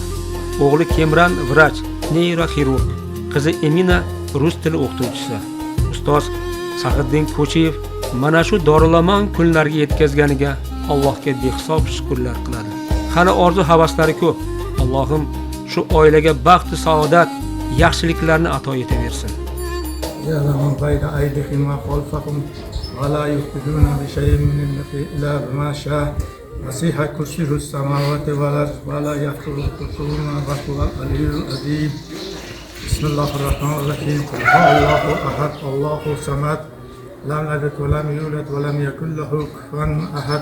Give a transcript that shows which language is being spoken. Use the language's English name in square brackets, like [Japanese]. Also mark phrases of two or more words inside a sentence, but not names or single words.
[Uzbek] O'g'li Kemran vrach, neyroxirurg, qizi Emina rus tili o'qituvchisi. Ustoz Saxiddin Ko'chiyev mana shu dorilamon kunlarga yetkazganiga Allohga behisob shukrlar qiladi. Qani orzu havaslari ko'p. Allohim shu oilaga baxt, saodat, yaxshiliklarni ato etaversin. [Arabic] يعلم بين أيديهم وخلفهم ولا يحيطون بشيء من علمه إلا بما شاء وسع كرسيه السماوات والأرض ولا يخلق كرسيه وهو العلي العظيم بسم الله الرحمن الرحيم قل هو الله أحد الله الصمد لم يلد ولم يولد ولم يكن له كفوا أحد